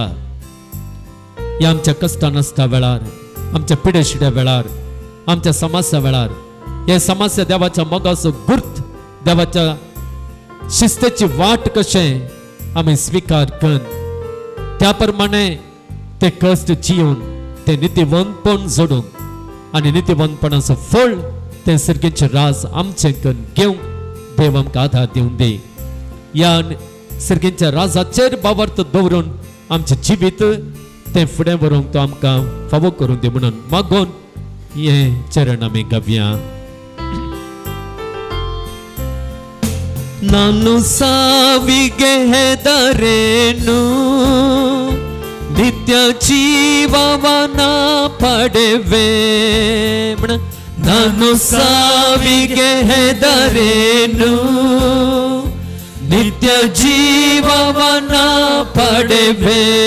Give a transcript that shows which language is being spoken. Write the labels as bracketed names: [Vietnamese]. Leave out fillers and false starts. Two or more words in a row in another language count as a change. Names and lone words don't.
[Konkani] ह्या आमच्या कश्टां नासता वेळार, आमच्या पिडे शिड्या वेळार, आमच्या समस्या वेळार हे समस्या देवाच्या मोगाचो गुर्त, देवाच्या शिस्तेची वाट कशें आमी स्वीकार करून त्या प्रमाणे ते कश्ट जिवन ते नित्यवंतपण जोडूंक आनी नित्यवंतपणाचो फळ ते सर्गेचे राज आमचे करून घेवंक देव आमकां आधार दिवन दी. ह्या सर्गेच्या राजाचेर बावर्त दवरून आमचे जिवीत ते फुडें व्हरूंक तो आमकां फावो करून दी म्हणून मागून हे चरण आमी गावया. [Kannada] ನಾನು ಸಾವಿಗೆ ಹೆದರೇನು, ನಿತ್ಯ ಜೀವವನ ಪಡೆವೆ. ನಾನು ಸಾವಿಗೆ ಹೆದರೇನು, ನಿತ್ಯ ಜೀವವನ ಪಡೆವೆ.